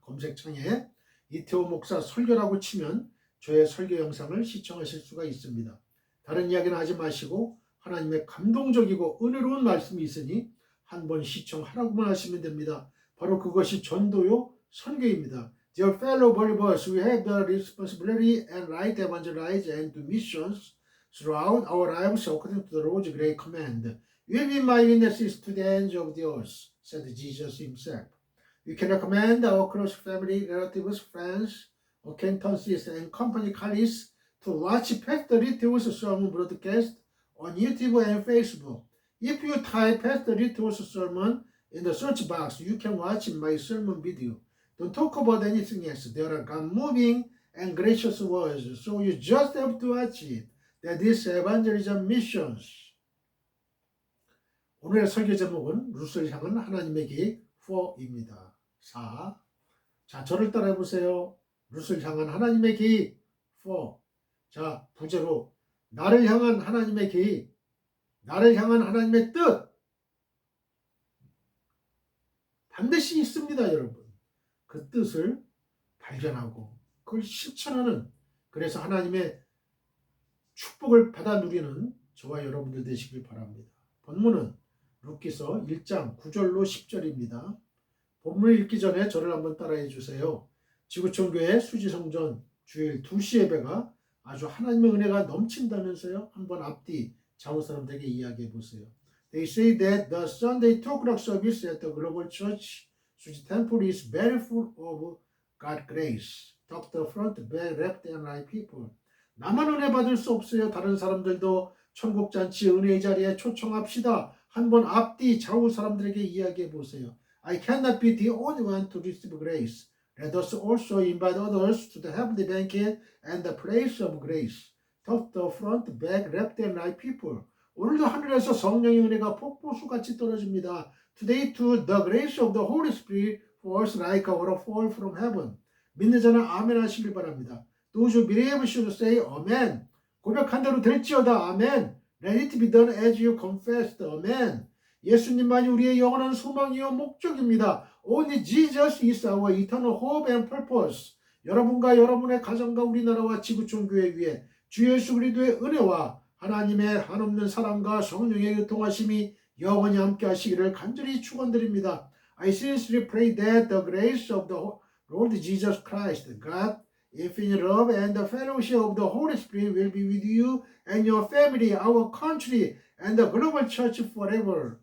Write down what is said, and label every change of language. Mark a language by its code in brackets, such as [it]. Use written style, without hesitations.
[ko] 검색창에 이태호 목사 설교라고 치면 저의 설교 영상을 시청하실 수가 있습니다. 다른 이야기는 하지 마시고 하나님의 감동적이고 은혜로운 말씀이 있으니 한번 시청하라고만 하시면 됩니다. 바로 그것이 전도요 선교입니다. [en] Dear fellow believers, we have the responsibility and right to evangelize and do missions throughout our lives according to the Lord's great command. You will be my witnesses to the ends of the earth, said Jesus himself. We can recommend our close family, relatives, friends, acquaintances, and company colleagues to watch Pastor Littl's sermon broadcast on YouTube and Facebook. If you type Pastor Littl's sermon in the search box, you can watch my sermon video. Don't talk about anything else. There are God-moving and gracious words, so you just have to watch it. That is evangelism missions. [ko] 오늘의 설교 제목은 룻을 향한 하나님의 계획 4입니다. 4. 자, 저를 따라해 보세요. 룻을 향한 하나님의 계획 4. 자, 부제로 나를 향한 하나님의 계획, 나를 향한 하나님의 뜻 반드시 있습니다, 여러분. 그 뜻을 발견하고 그걸 실천하는, 그래서 하나님의 축복을 받아 누리는 저와 여러분들 되시길 바랍니다. 본문은 룻기서 1장 9절로 10절입니다. 본문을 읽기 전에 저를 한번 따라해 주세요. 지구촌교회 수지성전 주일 2시 예배가 아주 하나님의 은혜가 넘친다면서요. 한번 앞뒤 좌우 사람들에게 이야기해 보세요. [en] They say that the Sunday 2 o'clock service at the Global Church Suji Temple is very full of God's grace. Top the front, back, left and right people. [ko] 나만 은혜 받을 수 없어요. 다른 사람들도 천국잔치 은혜의 자리에 초청합시다. 한번 앞뒤 좌우 사람들에게 이야기해 보세요. [en] I cannot be the only one to receive grace. Let us also invite others to the heavenly banquet and the place of grace. Top the front, back, left and right people. [ko] 오늘도 하늘에서 성령의 은혜가 폭포수같이 떨어집니다. [en] Today too the grace of the Holy Spirit falls like a waterfall from heaven. [ko] 믿는 자는 아멘 하시길 바랍니다. [en] Those who believe should say amen. [ko] 고백한 대로 될지어다. 아멘. [en] Let it be done as you confessed. [ko] 아멘. 예수님만이 우리의 영원한 소망이요 목적입니다. [en] Only Jesus is our eternal hope and purpose. [ko] 여러분과 여러분의 가정과 우리나라와 지구촌 교회 위에 주 예수 그리스도의 은혜와 하나님의 한없는 사랑과 성령의 교통하심이 영원히 함께 하시기를 간절히 축원드립니다. [en] I sincerely pray that the grace of the Lord Jesus Christ, God, infinite love and the fellowship of the Holy Spirit will be with you and your family, our country, and the global church forever.